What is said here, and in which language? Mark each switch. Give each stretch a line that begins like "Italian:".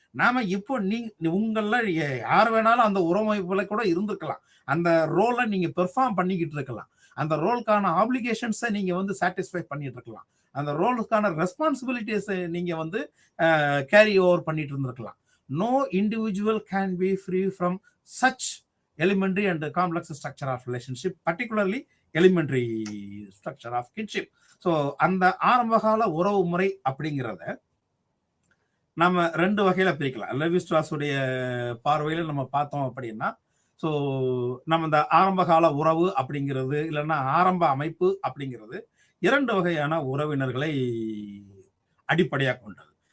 Tamil: நாம இப்போ உங்கள யார் வேணாலும் அந்த உறவமைப்புல கூட இருந்திருக்கலாம், அந்த ரோலை நீங்க பெர்ஃபார்ம் பண்ணிக்கிட்டு இருக்கலாம், அந்த ரோலுக்கான ஆப்ளிகேஷன்ஸை நீங்க வந்து சாட்டிஸ்ஃபை பண்ணிட்டு இருக்கலாம், அந்த ரோலுக்கான ரெஸ்பான்சிபிலிட்டிஸ் நீங்க வந்து கேரி ஓவர் பண்ணிட்டு இருந்திருக்கலாம்.
English: No individual can be free from such elementary and complex structure of relationship, particularly elementary structure of kinship.
Tamil: So அந்த ஆரம்பகால உறவு முறை அப்படிங்கிறத நம்ம 2 வகையில பிரிக்கலாம். லெவி ஸ்ட்ராஸுடைய பார்வையில நம்ம பார்த்தோம் அப்படின்னா, ஸோ நம்ம இந்த ஆரம்பகால உறவு அப்படிங்கிறது இல்லைன்னா ஆரம்ப அமைப்பு அப்படிங்கிறது 2 வகையான உறவினர்களை அடிப்படையாக கொண்டது.